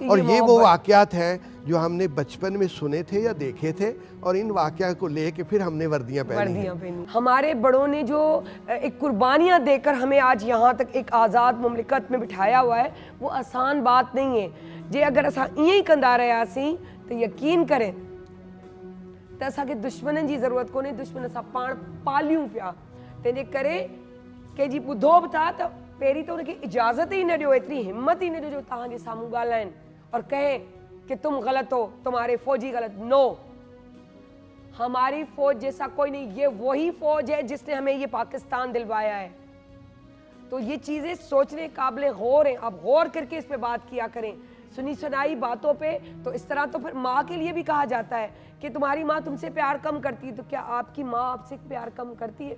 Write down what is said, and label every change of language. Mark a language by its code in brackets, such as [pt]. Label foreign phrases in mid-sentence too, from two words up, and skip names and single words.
[ur] تھا۔ اور یہ وہ محبت. واقعات ہیں جو ہم نے بچپن میں سنے تھے یا دیکھے تھے، اور ان واقعہ کو لے کے پھر ہم نے وردیاں پہنی. ہمارے بڑوں نے جو ایک قربانیاں دے کر ہمیں آج یہاں تک ایک آزاد مملکت میں بٹھایا ہوا ہے، وہ آسان بات نہیں ہے. [sd] जे अगर असां ईअं ई कंदा रहियासीं तो यकीन करें त असांखे दुश्मननि जी ज़रूरत कोन्हे, दुश्मन असां पाण पालियूं पिया। तंहिंजे करे कंहिंजी ॿुधो बि था त पहिरीं त उनखे इजाज़त ई न ॾियो, एतिरी हिम्मत ई न ॾियो जो तव्हांजे साम्हूं ॻाल्हाइनि [ur] اور کہیں کہ تم غلط ہو، تمہارے فوجی غلط. نو، ہماری فوج جیسا کوئی نہیں، یہ وہی فوج ہے جس نے ہمیں یہ پاکستان دلوایا ہے. تو یہ چیزیں سوچنے قابل غور ہیں. آپ غور کر کے اس پہ بات کیا کریں۔ سنی سنائی باتوں پہ تو اس طرح تو پھر ماں کے لیے بھی کہا جاتا ہے کہ تمہاری ماں تم سے پیار کم کرتی ہے، تو کیا آپ کی ماں آپ سے پیار کم کرتی ہے?